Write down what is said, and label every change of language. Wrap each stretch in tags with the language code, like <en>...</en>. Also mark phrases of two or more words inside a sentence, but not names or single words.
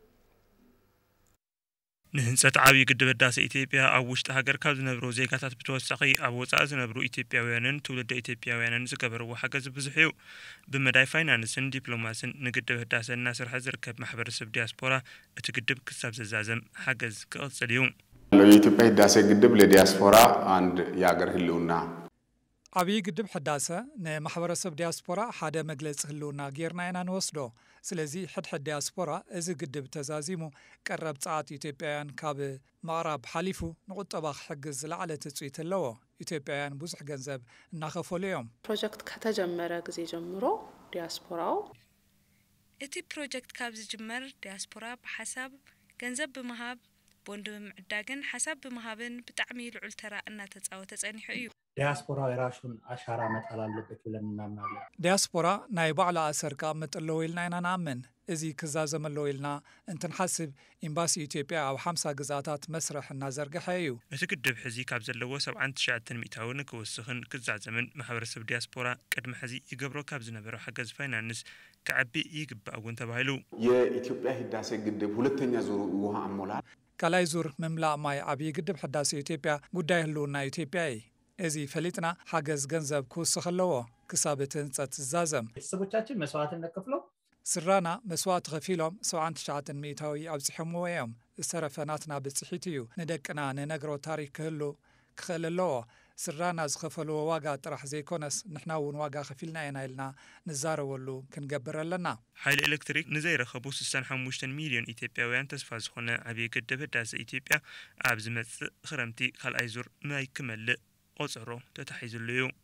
<ti>ንህንጸት ዓብዪ ግድብ ህዳሴ ኢትዮጵያ ኣብ ውሽጢ ሃገር ካብ ዝነብሩ ዜጋታት ብተወሳኺ ኣብ ወፃኢ ዝነብሩ ኢትዮጵያውያንን ትውልደ ኢትዮጵያውያንን ዝገበርዎ ሓገዝ ብዙሕ እዩ። ብመዳይ ፋይናንስን ዲፕሎማስን ንግድብ ህዳሴ እናሰርሐ ዝርከብ ማሕበረሰብ ዲያስፖራ እቲ ግድብ ክሳብ ዘዛዘም ሓገዝ ክቕጽል እዩ።</ti> <am>የኢትዮጵያ ህዳሴ ግድብ ለዲያስፖራ አንድ የአገር ህልውና</am> <ti>ዓብዪ ግድብ ሕዳሰ ንማሕበረሰብ ዲያስፖራ ሓደ መግለፂ ህልውና ጌርና ኢና ንወስዶ። ስለዚ ሕድሕድ ዲያስፖራ እዚ ግድብ ተዛዚሙ ቀረብ ጸዓት ኢትዮጵያውያን ካብ ምቕራብ ሓሊፉ ንቁጠባ ክሕግዝ ዝለዓለ ትጽኢት ኣለዎ። ኢትዮጵያውያን ብዙሕ ገንዘብ እናኸፈሉ እዮም።</ti> <am>ፕሮጀክት ከተጀመረ ግዜ ጀምሮ ዲያስፖራው</am> <ti>እቲ ፕሮጀክት ካብ ዝጅመር ዲያስፖራ ብሓሳብ ገንዘብ ብምሃብ ቦንድ ብምዕዳግን ሓሳብ ብምሃብን ብጣዕሚ ልዑል ተራ እናተጻወተ ጸኒሑ እዩ።</ti> <am>ዲያስፖራ የራሱን አሻራ መጣል አለበት ብለን እናምናለን።</am> <ti>ዲያስፖራ ናይ ባዕሉ ኣሰርካ መጠለው ኢልና ኢና ንኣምን። እዚ ክዛዘመለው ኢልና እንትንሓስብ ኤምባሲ ኢትዮጵያ ኣብ 50 ግዛታት መስርሕ እናዘርግሐ እዩ። እቲ ግድብ ሕዚ ካብ ዘለዎ 79 ሚእታዊ ንክውስኽን ክዛዘምን ማሕበረሰብ ዲያስፖራ ቅድሚ ሕዚ ይገብሮ ካብ ዝነበረ ሓገዝ ፋይናንስ ክዓቢ ይግባእ እውን ተባሂሉ</ti> <am>የኢትዮጵያ ህዳሴ ግድብ ሁለተኛ ዙር ውሃ አሞላል</am> <ti>ካልኣይ ዙር ምምላእ ማይ ዓብዪ ግድብ ሕዳሴ ኢትዮጵያ ጉዳይ ህልውና ኢትዮጵያ እዩ። እዚ ፈሊጥና ሓገዝ ገንዘብ ክውስኽ ኣለዎ ክሳብ እቲ ህንጸት ዝዛዘም።</ti> <am>ቤተሰቦቻችን መስዋዕትነት ከፍለው</am> <ti>ስራና መስዋዕቲ ከፊሎም 79 ሚእታዊ ኣብፅሖምዎ እዮም። ዝተረፈ ናትና ብፅሒት እዩ። ንደቅና ንነግሮ ታሪክ ክህሉ ክኽእል ኣለዎ። ስራና ዝኸፈልዎ ዋጋ ጥራሕ ዘይኮነስ ንሕና እውን ዋጋ ከፊልና ኢና ኢልና ንዛረበሉ ክንገብር ኣለና። ሓይሊ ኤሌክትሪክ ንዘይረኸቡ 65 ሚልዮን ኢትዮጵያውያን ተስፋ ዝኾነ ዓብዪ ግድብ ህዳሴ ኢትዮጵያ ኣብ ዝመጽእ ክረምቲ ካልኣይ ዙር ማይ ክመልእ ቆጽሮ ተታሒዙሉ እዩ።</ti>